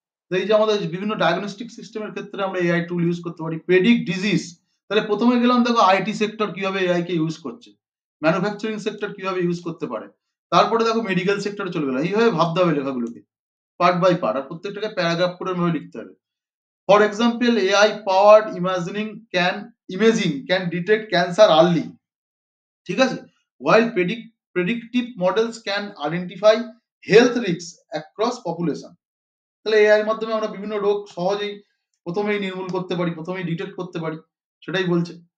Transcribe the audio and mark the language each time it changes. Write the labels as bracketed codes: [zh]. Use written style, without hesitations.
[bn] এই যে আমাদের বিভিন্ন ডায়াগনস্টিক সিস্টেমের ক্ষেত্রে আমরা এআই টুল ইউজ করতে পারি। প্রেডিক্ট ডিজিজ, তাহলে প্রথমে গেলাম দেখো আইটি সেক্টর কিভাবে এআই কে ইউজ করছে, ম্যানুফ্যাকচারিং সেক্টর কিভাবে ইউজ করতে পারে, তারপরে দেখো মেডিকেল সেক্টরে চলে গেলাম। এইভাবে ভাবতে হবে লেখাগুলোকে part by part, আর প্রত্যেকটাকে paragraph করে ভাবে লিখতে হবে। [en] For example, AI powered imaging can detect cancer early। [bn] ঠিক আছে? [en] while predictive models can identify health risks across population। [bn] তাহলে এআই এর মাধ্যমে আমরা বিভিন্ন রোগ সহজেই প্রথমেই নির্মূল করতে পারি, প্রথমেই ডিটেক্ট করতে পারি, সেটাই বলছে।